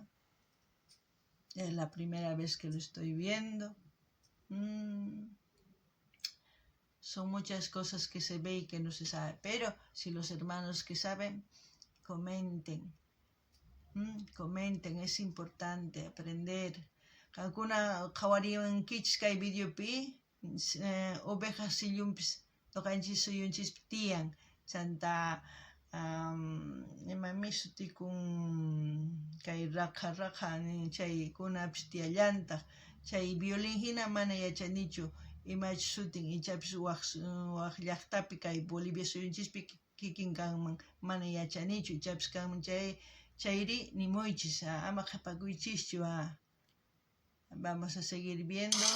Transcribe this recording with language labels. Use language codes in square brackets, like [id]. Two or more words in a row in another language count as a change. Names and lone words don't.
[es] Es la primera vez que lo estoy viendo. Son muchas cosas que se ve y que no se sabe. Pero si los hermanos que saben, comenten. Comenten, es importante aprender. [qu] Alguna qhawariwan kichkay videopi ovejas sillunpis noqanchis suyunchis tiyan chanta imami sutikun kay raqa chaykunapis tiyallantaq chay violin hina mana yachanichu imachu sutin ichapis waq llaqtapi kay Bolivia suyunchispi kikin kanman mana yachanichu ichapis kanman chayri nimuychis ama qhapakuychischu. [es] Vamos a seguir viendo.